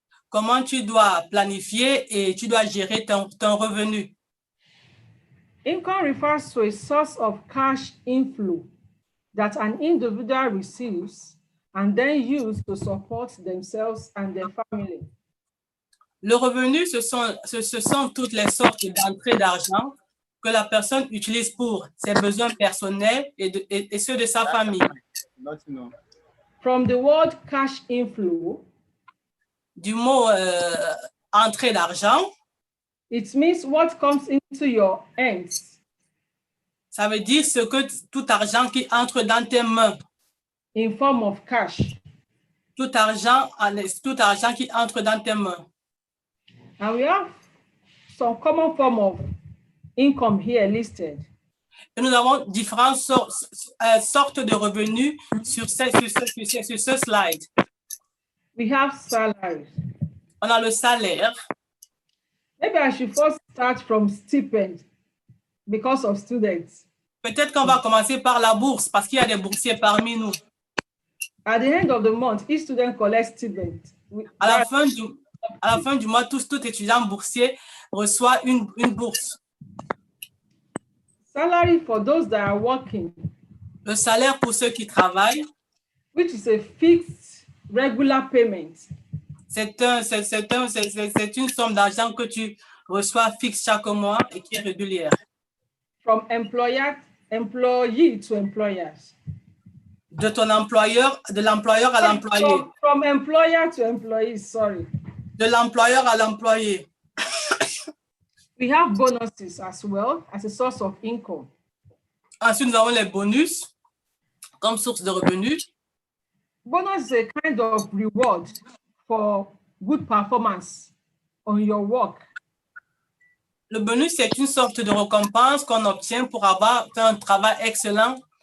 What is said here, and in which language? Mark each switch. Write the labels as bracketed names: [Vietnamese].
[French] Comment tu dois planifier et tu dois gérer ton revenu. [English] Income refers to a source of cash inflow that an individual receives and then use to support themselves and their family. [French] Le revenu, ce sont toutes les sortes d'entrées d'argent que la personne utilise pour ses besoins personnels et ceux de sa famille. [English] From the word cash inflow, [French] Du mot entrée d'argent, [English] it means what comes into your hands [French] ça veut dire tout argent qui entre dans tes mains. [English] in form of cash. [French] Tout argent qui entre dans tes mains. [English] And we have some common form of income here listed. [French] Et nous avons différentes sortes de revenus sur ce slide. [English] We have salaries. [French] On a le salaire. [English] Maybe I should first start from stipend because of students. [French] Peut-être qu'on va commencer par la bourse parce qu'il y a des boursiers parmi nous. [English] At the end of the month, each student collects stipend. [French] À la fin du mois, tout étudiant boursier reçoit une bourse. [English] Salary for those that are working, [French] Le salaire pour ceux qui travaillent, [English] which is a fixed regular payment. [French] c'est une somme d'argent que tu reçois fixe chaque mois et qui est régulière. [English] From employee to employers. [French] De l'employeur à l'employé. [English] From employer to employee, sorry. [French] De l'employeur à l'employé. [English] We have bonuses as well as a source of income. [French] Ensuite, nous avons les bonus comme source de revenus. [English] Bonus is a kind of reward for good performance on your work. [French] Le bonus, c'est une sorte de récompense qu'on obtient pour avoir fait un travail excellent.